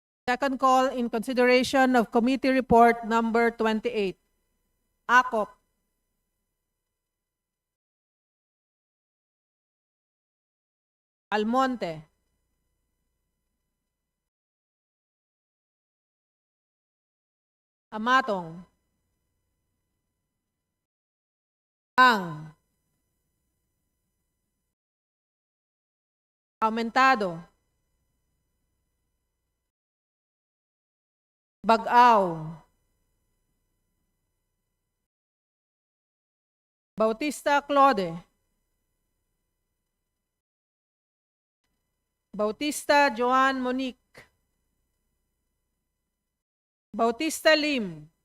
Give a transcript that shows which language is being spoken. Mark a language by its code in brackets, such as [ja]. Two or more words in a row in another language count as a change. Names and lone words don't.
[en] Second call in consideration of Committee Report Number 28. AKOP. Almonte. Amatong. Ang. Aumentado. Bag-aw. Bautista Claude. Bautista Joan Monique. Bautista Lim.